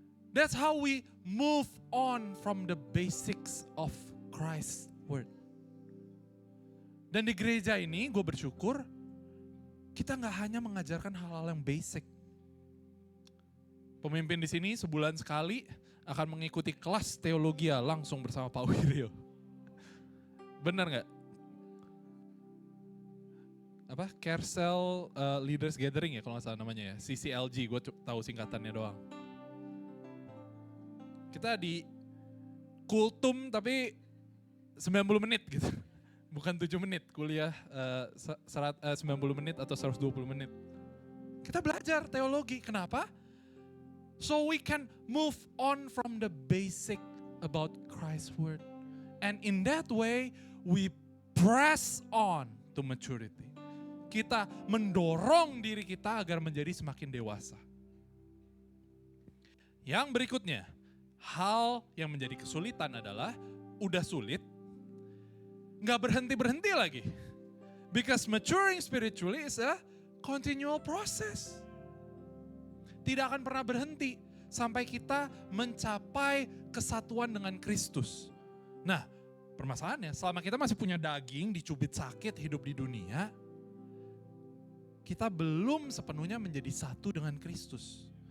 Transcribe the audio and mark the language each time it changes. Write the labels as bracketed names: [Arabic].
[English] That's how we move on from the basics of Christ's word. [Indonesian] Dan di gereja ini gue bersyukur kita gak hanya mengajarkan hal-hal yang basic. Pemimpin di sini sebulan sekali akan mengikuti kelas teologi langsung bersama Pak Wiryo. Benar gak? Apa? Carousel Leaders Gathering ya kalau gak salah namanya ya. CCLG, gue tahu singkatannya doang. Kita di kultum tapi 90 menit gitu. Bukan 7 menit, kuliah 90 menit atau 120 menit. Kita belajar teologi, kenapa? [English] So we can move on from the basic about Christ's word. And in that way, we press on to maturity. [Indonesian] Kita mendorong diri kita agar menjadi semakin dewasa. Yang berikutnya, hal yang menjadi kesulitan adalah, udah sulit, gak berhenti-berhenti lagi. [English] Because maturing spiritually is a continual process. [Indonesian] Tidak akan pernah berhenti sampai kita mencapai kesatuan dengan Kristus. Nah, permasalahannya selama kita masih punya daging, dicubit sakit, hidup di dunia, kita belum sepenuhnya menjadi satu dengan Kristus.